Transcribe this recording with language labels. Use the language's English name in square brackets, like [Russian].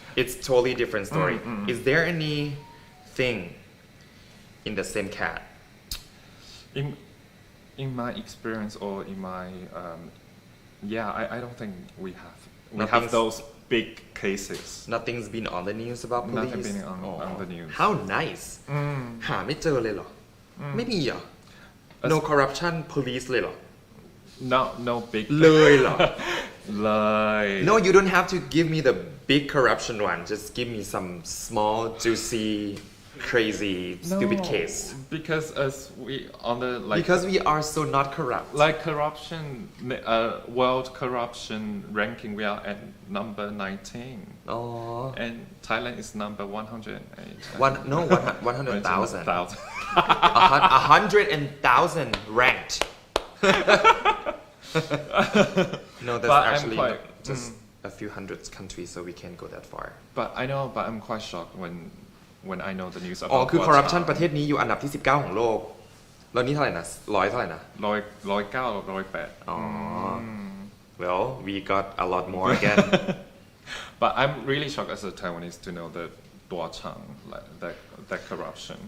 [English] It's totally different story. Is there anything in the same cat? in my experience or in my I don't think we have Nothing's- those big cases. Nothing's been on the news about police. Nothing been on the news. How nice. [Thai] หาไม่เจอเลยเหรอ ไม่มีเหรอ [English] No corruption police [Thai] เลยเหรอ [English] No big [Thai] เลยเหรอ เลย [English] No, you don't have to give me the big corruption one. Just give me some small, juicy, crazy, stupid case. Because as we on the Because we are so not corrupt. like corruption world corruption ranking, we are at number 19 Oh, and Thailand is number 108. 100,000. 100,000. 100,000 ranked. No, that's But I'm actually quite- just a few hundred countries, so we can't go that far. But I know, but I'm quite shocked when I know the news about [Thai] อ๋อคือ [English] what, [Thai] corruption ประเทศนี้อยู่อันดับที่ 19 ของโลก แล้วนี่เท่าไหร่นะ100เท่าไหร่นะ [English] 109 อ๋อ Well, we got a lot more again. But I'm really shocked as a Taiwanese to know that Duachang, like that corruption.